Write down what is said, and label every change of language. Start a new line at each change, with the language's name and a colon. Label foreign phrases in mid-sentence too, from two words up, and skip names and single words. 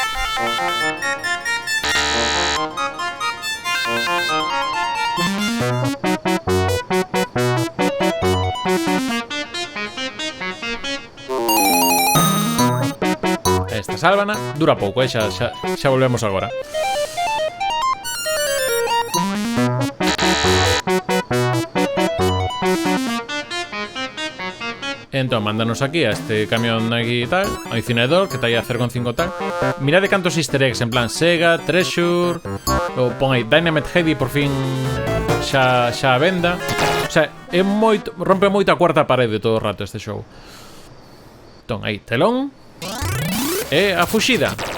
Galician: Esta sálvana dura pouco, xa volvemos agora. Entón, mándanos aquí a este camión aquí e tal, ao incinerador, que está aí a 0,5 tal. Mirade cantos
English: easter eggs,
Galician: en plan Sega, Treasure, ou pon aí Dynamite Heidi, por fin xa a venda. O sea, é moito, rompe moito a cuarta parede todo o rato este show. Entón, aí, telón. E a fuxida.